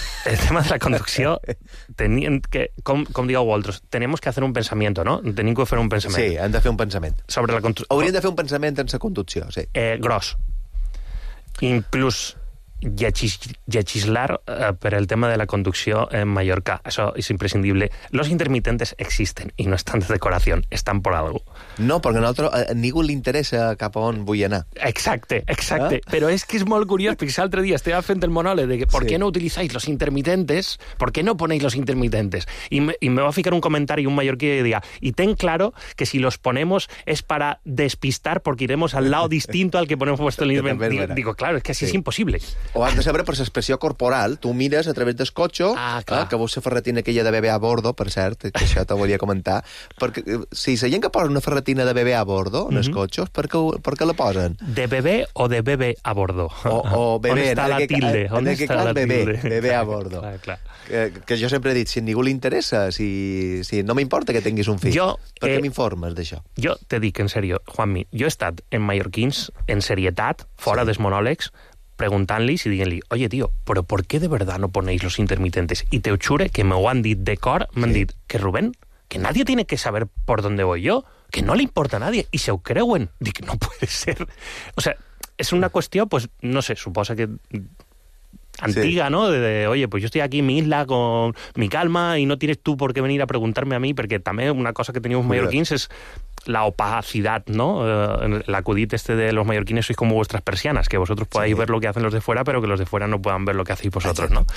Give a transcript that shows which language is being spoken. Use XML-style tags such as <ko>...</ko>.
<ca>El tema de la conducció, com digueu vosaltres,</ca> <es>tenemos que hacer un pensamiento, no?</es> <ca>Tenim que fer un pensament. Sí, hem de fer un pensament. Sobre la conducció. Hauríem de fer un pensament en la conducció, sí. Gros. Inclús legislar per el tema de la conducció en Mallorca. Això és imprescindible.</ca> <es>Los intermitentes existen</es> <ca>i no estan de decoració, estan</ca> <es>por algo.</es> <ca>No, perquè a ningú li interessa cap on vull anar. Exacte, exacte. Ah? Però és que és molt curiós, perquè l'altre dia estava fent el monòleg de per què no utilitzais los intermitentes, per què</ca> <es>no ponéis los intermitentes?</es> <ca>I me va ficar un comentari un mallorquí que diga,</ca> <es>i ten claro que si los ponemos es para despistar porque iremos al lado distinto al que ponemos vuestro intermitente. Digo, claro, es que así es imposible.</es> <ca>O has de saber per l'expressió corporal. Tu mires a través del cotxe, que vols ser ferretina aquella de bebé a bordo, per cert, que això te volia comentar. Perquè si la gent que posa una ferretina de bebé a bordo en els cotxes, per què la posen? De bebé o de bebé a bordo? O bebé. On està la tilde? On està la tilde? Bebé a bordo. Que jo sempre he dit, si a ningú li interessa, si no m'importa que tinguis un fill. Per què m'informes d'això? Jo te dic, en sèrio, Juanmi, jo he estat en mallorquins, en serietat, fora dels monòlegs, preguntant-li i dient-li,</ca> <es>oye, tío,</es> <ca>però per què</ca> <es>de verdad no ponéis los intermitentes?</es> <ca>I te juro que me ho han dit de cor, m'han dit, que Rubén,</ca> <es>que nadie tiene que saber por dónde voy yo, que no le importa a nadie,</es> <ca>i se ho creuen.</ca> <es>Dic, no puede ser. O sea,</es> <ca>és una qüestió, pues, no sé, suposa que antiga, ¿no?</ca> <es>De, oye, pues yo estoy aquí en mi isla con mi calma y no tienes tú por qué venir a preguntarme a mí, porque també una cosa que teníamos mallorquins es la opacidad, ¿no? El acudit este de los mallorquines sois como vuestras persianas, que vosotros podáis ver lo que hacen los de fuera, pero que los de fuera no puedan ver lo que hacéis vosotros, ¿no?</es>